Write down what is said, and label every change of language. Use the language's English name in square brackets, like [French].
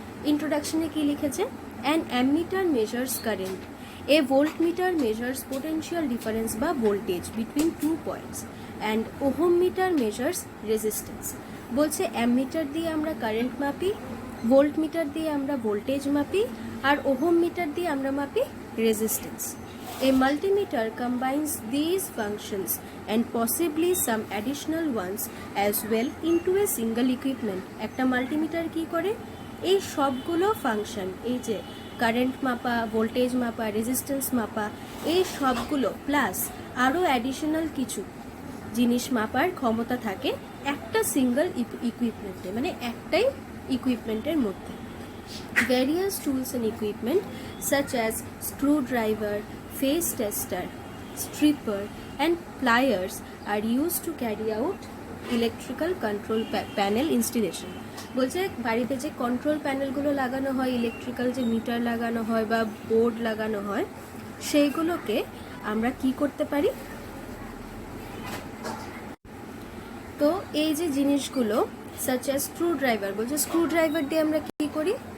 [Bangla] ইন্ট্রোডাকশনে কি লিখেছে? [English] An ammeter measures current, a voltmeter measures potential difference বা voltage between two points, and ohm meter measures resistance. [Bangla] বলছে ammeter দিয়ে আমরা current মাপি, voltmeter দিয়ে আমরা ভোল্টেজ মাপি, আর ওহম মিটার দিয়ে আমরা মাপি resistance. [English] A multimeter combines these functions and possibly some additional ones as well into a single equipment. [Bangla] একটা multimeter কি করে? এই সবগুলো ফাংশন, এই যে কারেন্ট মাপা, ভোল্টেজ মাপা, রেজিস্ট্যান্স মাপা, এই সবগুলো প্লাস আরও অ্যাডিশনাল কিছু জিনিস মাপার ক্ষমতা থাকে একটা সিঙ্গল ইকুইপমেন্টে, মানে একটাই ইকুইপমেন্টের মধ্যে। [English] Various tools and equipment such as screwdriver, phase tester, stripper and pliers are used to carry out electrical control panel installation. [Bangla] বলছে বাড়িতে যে কন্ট্রোল প্যানেলগুলো লাগানো হয়, ইলেকট্রিক্যাল যে মিটার লাগানো হয় বা বোর্ড লাগানো হয়, সেইগুলোকে আমরা কি করতে পারি? তো এই যে জিনিসগুলো [English] such as screwdriver, [Bangla] বলছে স্ক্রুড্রাইভার দিয়ে আমরা কি করি?